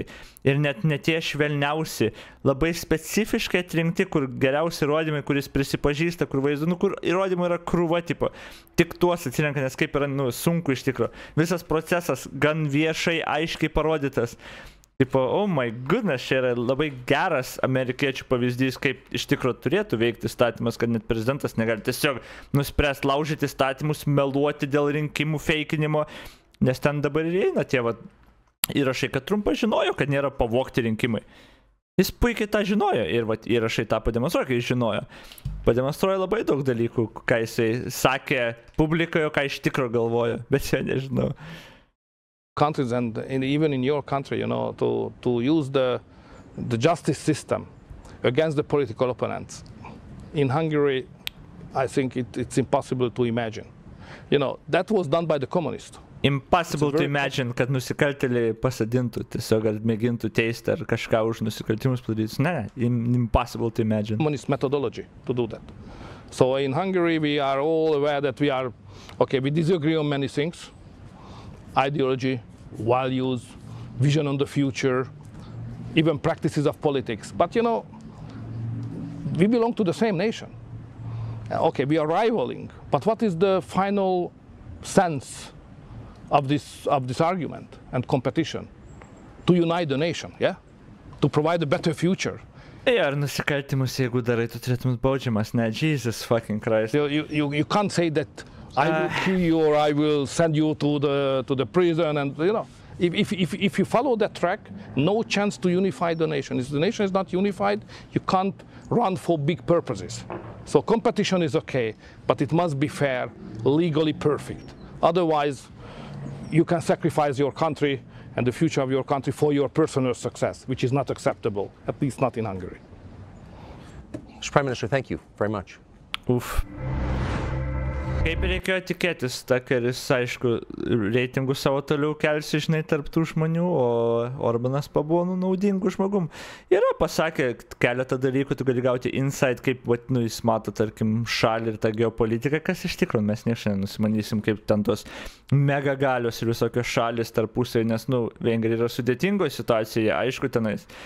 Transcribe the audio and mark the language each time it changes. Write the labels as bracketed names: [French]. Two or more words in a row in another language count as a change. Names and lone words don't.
[Lithuanian] Ir net ne tie švelniausi, labai specifiškai atrinkti, kur geriausi įrodymai, kuris prisipažįsta, kur vaizdu, kur įrodymai yra krūva tipo. Tik tuos atsirenka, nes kaip yra sunku iš tikro. Visas procesas gan viešai, aiškiai parodytas. Tipo, [English] oh my goodness, [Lithuanian] čia yra labai geras amerikiečių pavyzdys, kaip iš tikro turėtų veikti įstatymas, kad net prezidentas negali tiesiog nuspręsti laužyti įstatymus, meluoti dėl rinkimų feikinimo, nes ten dabar ir eina tie įrašai, kad Trumpas žinojo, kad nėra pavogti rinkimai. Jis puikiai tą žinojo ir įrašai tą pademonstruoja, kai jis žinojo. Pademonstruoja labai daug dalykų, ką jisai sakė publikoje, ką iš tikro galvojo, bet čia nežinau. [English] Countries and even in your country, to use the justice system against the political opponents. In Hungary, I think it's impossible to imagine. That was done by the communists. Impossible to imagine, [Lithuanian] kad nusikaltėliai pasadintų, tiesiog ar mėgintų teisti ar kažką už nusikaltimus padaryti. Ne, [English] impossible to imagine. Communist methodology to do that. So in Hungary, we are all aware that we disagree on many things. Ideology, values, vision on the future, even practices of politics. But we belong to the same nation. Okay, we are rivaling, but what is the final sense of this argument and competition? To unite the nation, yeah? To provide a better future. [Lithuanian] Ar nusikaltimus, jeigu darai, tu turėtum baudžiamas, ne? [English] Jesus fucking Christ. You can't say that I will kill you or I will send you to the prison, and if you follow that track, no chance to unify the nation. If the nation is not unified, you can't run for big purposes. So competition is okay, but it must be fair, legally perfect. Otherwise, you can sacrifice your country and the future of your country for your personal success, which is not acceptable, at least not in Hungary. Mr. Prime Minister, thank you very much. Oof. [Lithuanian] Kaip reikėjo tikėtis, Tuckeris, aišku, reitingus savo toliau kelsi, tarp tų žmonių, o Orbánas pabuvo naudingų žmogum. Yra pasakė keletą dalykų, tu gali gauti insight, kaip jis mato, tarkim, šalį ir tą geopolitiką, kas iš tikrųjų mes niekščiai nusimanysim, kaip ten tos megagalios ir visokios šalis tarpusai, nes, Vengrija yra sudėtingoje situacijoje, aišku, tenais,